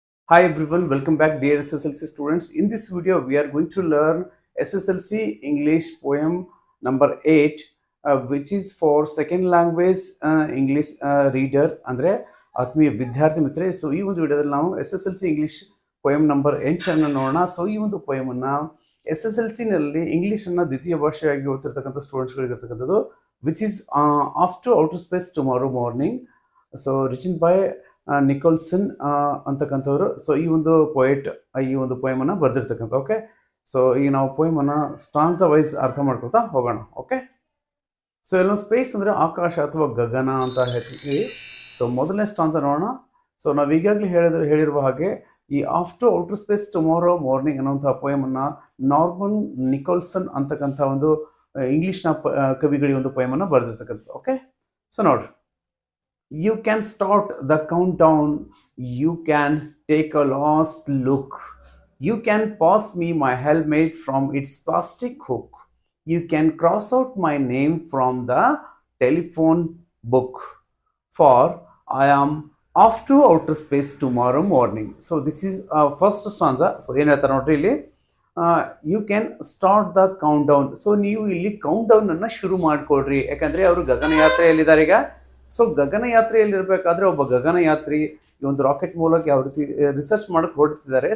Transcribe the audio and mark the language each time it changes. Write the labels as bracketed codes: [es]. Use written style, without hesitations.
[en] Hi everyone, welcome back dear SSLC students. In this video, we are going to learn SSLC English poem number 8, which is for second language English reader. [kn] ಅಂದರೆ ಆತ್ಮೀಯ ವಿದ್ಯಾರ್ಥಿ ಮಿತ್ರರೇ. So ಈ ಒಂದು ವಿಡಿಯೋದಲ್ಲಿ ನಾವು SSLC English poem number 8 ಅನ್ನು ನೋಡೋಣ. ಸೊ ಈ ಒಂದು ಪೋಯಮನ್ನು SSLC ನಲ್ಲಿ ಇಂಗ್ಲಿಷನ್ನು ದ್ವಿತೀಯ ಭಾಷೆಯಾಗಿ ಓದ್ತಿರ್ತಕ್ಕಂಥ ಸ್ಟೂಡೆಂಟ್ಸ್ಗಳಿಗೆ ಇರ್ತಕ್ಕಂಥದ್ದು, [en] Which is off to outer space tomorrow morning. So written by Nicholson [kn] ಅಂತಕ್ಕಂಥವ್ರು. So ಈ ಒಂದು ಪೊಯೆಟ್ ಈ ಒಂದು ಪೋಯಮನ್ನು ಬರೆದಿರ್ತಕ್ಕಂಥ. ಓಕೆ, ಸೊ ಈಗ ನಾವು ಪೋಯಮನ್ನು ಸ್ಟಾನ್ಸಾ ವೈಸ್ ಅರ್ಥ ಮಾಡ್ಕೊತಾ ಹೋಗೋಣ. ಓಕೆ, ಸೊ ಎಲ್ಲೋ ಸ್ಪೇಸ್ ಅಂದರೆ ಆಕಾಶ ಅಥವಾ ಗಗನ ಅಂತ ಹೇಳ್ತೀವಿ. ಸೊ ಮೊದಲನೇ ಸ್ಟಾನ್ಸಾ ನೋಡೋಣ. ಸೊ ನಾವು ಈಗಾಗಲೇ ಹೇಳಿರುವ ಹಾಗೆ ಈ of to outer space tomorrow morning ಅನ್ನೋಂಥ ಪೋಯಮನ್ನು ನಾರ್ಮನ್ ನಿಕೋಲ್ಸನ್ ಅಂತಕ್ಕಂಥ ಒಂದು ಇಂಗ್ಲೀಷ್ನ ಕವಿಗಳು ಈ ಒಂದು ಪೋಯಮನ್ನು ಬರೆದಿರ್ತಕ್ಕಂಥದ್ದು. ಓಕೆ, ಸೊ ನೋಡ್ರಿ. [en] You can start the countdown, you can take a last look, you can pass me my helmet from its plastic hook, you can cross out my name from the telephone book, for I am off to outer space tomorrow morning. So this is first stanza. So [kn] ಏನು ಹೇಳ್ತಾರೆ ನೋಡ್ರಿ ಇಲ್ಲಿ, [en] You can start the count down. [kn] So ನೀವು ಇಲ್ಲಿ count down ಅನ್ನು ಶುರು ಮಾಡಿಕೊಡ್ರಿ, ಯಾಕಂದರೆ ಅವರು ಗಗನಯಾತ್ರೆಯಲ್ಲಿದ್ದಾರೆ ಈಗ. ಸೊ ಗಗನಯಾತ್ರೆಯಲ್ಲಿರಬೇಕಾದ್ರೆ ಒಬ್ಬ ಗಗನಯಾತ್ರಿ ಈ ಒಂದು ರಾಕೆಟ್ ಮೂಲಕ ಯಾವ ರೀತಿ ರಿಸರ್ಚ್ ಮಾಡಕ್ಕೆ ಹೊರಡ್ತಿದ್ದಾರೆ.